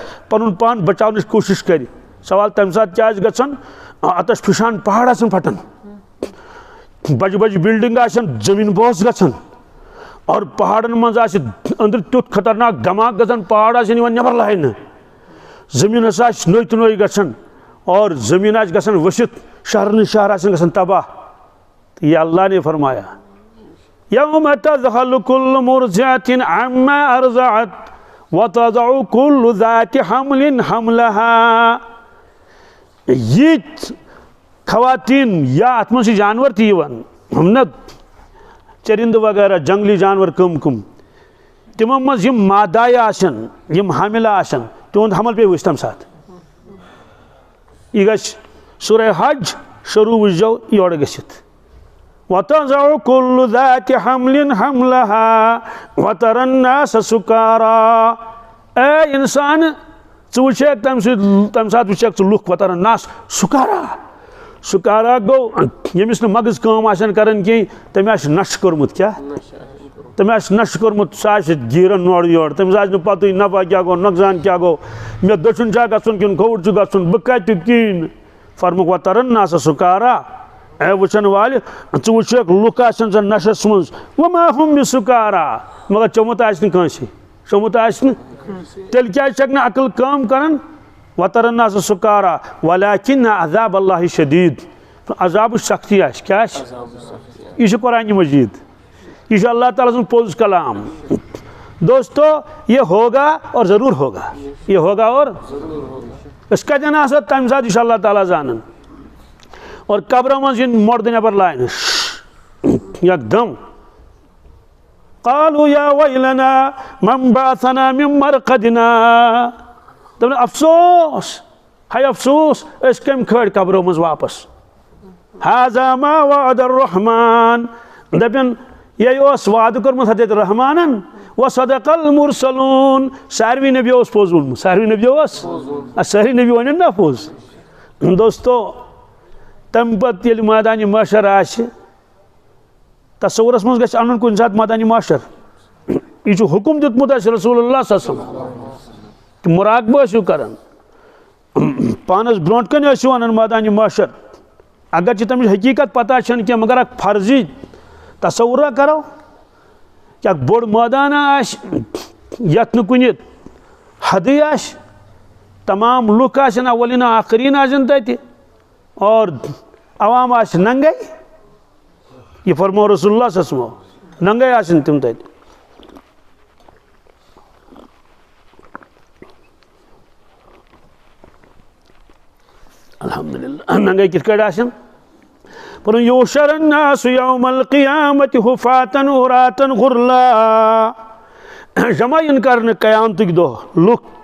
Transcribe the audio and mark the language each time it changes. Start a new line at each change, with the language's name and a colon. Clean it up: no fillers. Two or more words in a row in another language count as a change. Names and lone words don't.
Kashmiri: پنُن پان بچاونٕچ کوٗشِش کرِ سوال تمہِ ساتہٕ کیٛاہ آسہِ گژھان آتش فِشان پہاڑ آسان پھٹان بجہِ بجہِ بلڈنگ آسن زٔمیٖن بوس گژھان اور پہاڑن منٛز آسہِ أنٛدرٕ تیُتھ خطرناک دھماکہٕ گژھان پہاڑ آسن یِوان نٮ۪بر لاینہٕ زمین ہسا نوئی تو نوئی گژھان اور زمین آج گژھان ؤسِتھ شہر شہر آسن گژھان تباہ
Urdu: تو یہ اللہ نے فرمایا
Arabic: یوم تذہل کل مرضعۃ عما ارضعت وتضع کل ذات حمل حملها
Kashmiri: یہ خواتین یا ات من جانور تہ یوان ہم نا چرند وغیرہ جنگلی جانور کم کم تمو مز یم مادائے آسن یم حاملہ آسن تہند حمل پہ وچ تم سات یہ گژھِ سورہ حج شروع وچھو یور گژھِتھ
Arabic: وتضع كل ذات حمل حملها وترى الناس سكارى
Kashmiri: اے انسان ژٕ وٕچھکھ تمہِ ساتہٕ وٕچھکھ ژٕ لُکھ
Arabic: وترى الناس
Kashmiri: سکارا گو ییٚمِس نہٕ مغز کٲم آسن کران کینٛہہ تٔمۍ آسہِ نشہٕ کوٚرمُت کیٛاہ تٔمۍ آسہِ نشہٕ کوٚرمُت سُہ آسہِ گیٖران اورٕ یورٕ تٔمِس آسہِ نہٕ پتہٕے نفع کیٛاہ گوٚو نۄقصان کیٛاہ گوٚو مےٚ دٔچھُن چھا گژھُن کِنہٕ کھووُر چھُ گژھُن بہٕ کتہِ کِہیٖنۍ نہٕ فرموکھ
Arabic: وترى الناس سکارا
Kashmiri: اے وٕچھن والہِ ژٕ وٕچھکھ لُکھ آسن زن نشس منٛز
Arabic: وما هم بسکارا
Kashmiri: مگر چومُت آسہِ نہٕ کٲنٛسہِ چومُت آسہِ نہٕ تیٚلہِ کیٛازِ چھکھ نہٕ عقل کٲم کران
Arabic: وترى الناس سکارا ولكن عذاب اللہ شدید
Kashmiri: عذابٕچ سختی آسہِ کیٛاہ آسہِ یہ چھُ قرآنِ مجید یہ چھُ اللہ تعالیٰ سُنٛد پوٚز کلام دوستو
Urdu: یہ ہوگا اور ضرور ہوگا یہ ہوگا
Kashmiri: اور أسۍ کتٮ۪ن آسو تمہِ ساتہٕ یہِ چھُ اللہ تعالیٰ زانان اور قبرو منٛز یِن مردٕ نٮ۪بر لاینہٕ یکدم
Arabic: قالوا یا ویلنا من بعثنا من مرقدنا
Kashmiri: دپن افسوس ہاے افسوس أسۍ کٔمۍ کھٲڑۍ قبرو منٛز واپس
Arabic: هذا ما وعد الرحمن
Kashmiri: دپن یہ اوس وعدٕ کوٚرمُت حضرت رحمانن
Arabic: وصدق المرسلون
Kashmiri: ساروی نبی اوس پوٚز ووٚنمُت ساروی نبی اوس سٲری نبی ونن نا پوٚز دوستو تمہِ پتہٕ ییٚلہِ مٲدانہِ محشر آسہِ تصورس منٛز گژھِ انُن کُنہِ ساتہٕ مٲدانہِ محشر یہ چھُ حُکم دیُتمُت اَسہِ
Arabic: رسول اللہ صلی اللہ علیہ وسلم
Kashmiri: کہ مراقبہٕ ٲسِو کران پانس برونٛٹھ کَنہِ ٲسِو انان مٲدانہِ محشر اگرچہِ تمِچ حقیٖقت پتہ چھنہٕ کینٛہہ مگر اکھ فرضی تصورا کرو کہ اکھ بوٚڑ مٲدانہ آسہِ یتھ نہٕ کُنہِ حدٕے آسہِ تمام لُکھ آسن اولین آخرین آسن تتہِ اور عوام آسہِ ننگے یہ فرمو
Arabic: رسول اللہ صلی اللہ علیہ وسلم
Kashmiri: ننگے آسن تم تتہِ الحمدللہ ننگے کِتھ کٲٹھۍ آسن پرُن
Arabic: یوشر الناس یوم القیامت حفاتن عراتن غرلا
Kashmiri: جمع یِن کرنہٕ قیامتٕکۍ دۄہ لُکھ